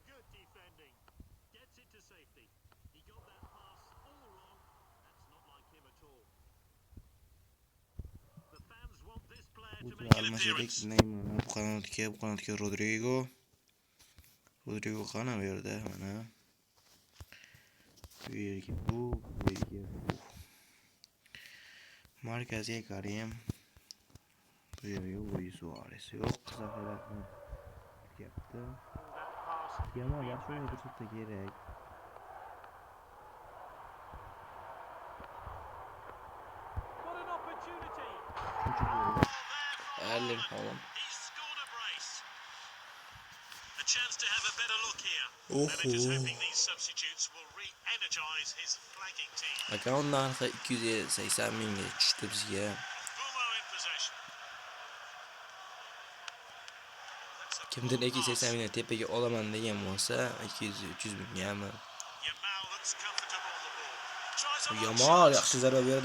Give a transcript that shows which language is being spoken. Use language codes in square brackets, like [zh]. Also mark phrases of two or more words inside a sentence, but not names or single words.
[uz] Almashdik Neymar bu qanotga Rodrigo qana bu yerda mana bu yerga bu markazga Karim bu yerga Luis Suarez yo'q, zaxiradan ketyapti. Yamal yaxshi o'yin ko'rsatsa kerak. Erling Haaland. [en] A chance to have a better look here. Managers hoping these substitutes will re-energize his flagging team. [uz] Account narxi 280 mingga tushdi bizga. Kimdir 280 mingga tepaga olaman degan bo'lsa, 200-300 mingami? Yamal yaxshi zarba berdi.